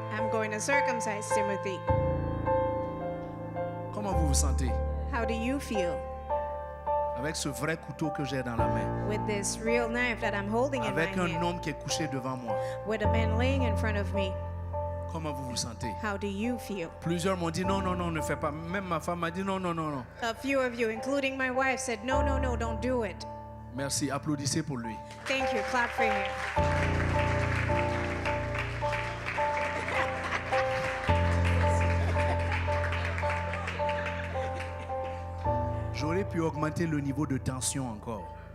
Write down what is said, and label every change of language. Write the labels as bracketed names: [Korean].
[English] I'm going to circumcise Timothy. [French] Comment vous vous sentez [English] How do you feel [French] avec ce vrai couteau que j'ai dans la main? [English] with this real knife that I'm holding in my [French] Avec un [English] hand? [French] homme qui est couché devant moi. [English] With a man laying in front of me? [French] Comment vous vous sentez? [English] How do you feel? [French] Plusieurs m'ont dit non, non, non, ne fais pas. Même ma femme m'a dit non, non, non, non. [English] A few of you, including my wife, said, no, no, no, don't do it. [French] Merci, applaudissez pour lui. [English] Thank you. Clap for him. [French] J'aurais pu augmenter le niveau de tension encore.